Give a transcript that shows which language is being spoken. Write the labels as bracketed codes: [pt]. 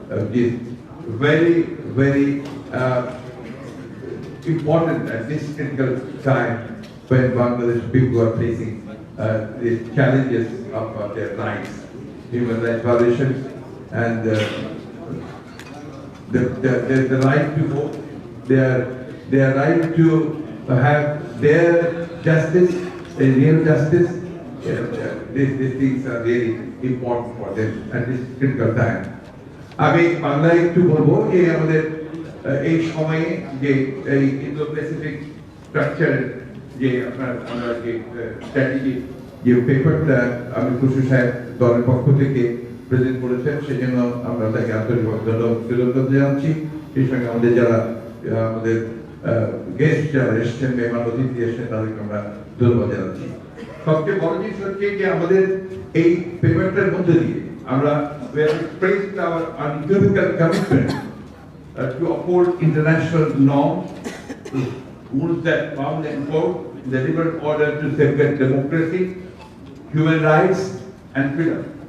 [en] This very, very important at this critical time when Bangladesh people are facing the challenges of their rights, human rights violations, and the right to vote, their right to have their justice, a real justice. These things are really important for them at this critical time. [bn] আমি বাংলায় একটু বলবো যে আমাদের এই সময়ে যে এই ইন্দো-প্যাসিফিক স্ট্রাকচার যে আমরা যে স্ট্র্যাটেজি যে পেপারটা আমি খুশি সাহেব দলের পক্ষ থেকে প্রেজেন্ট করেছেন সেজন্য আমরা তাকে আন্তরিকভাবে ধন্যবাদ জানাচ্ছি। সেই সঙ্গে আমাদের যারা আমাদের গেস্ট যারা এসেছেন, মেহমান অতিথি এসেছেন, তাদেরকে আমরা ধন্যবাদ জানাচ্ছি। সবচেয়ে বড় জিনিস হচ্ছে যে আমাদের এই পেপারটার মধ্যে দিয়ে আমরা [en] we have expressed our unequivocal commitment to uphold international norms, rules that found and quote the liberal order to safeguard democracy, human rights, and freedom.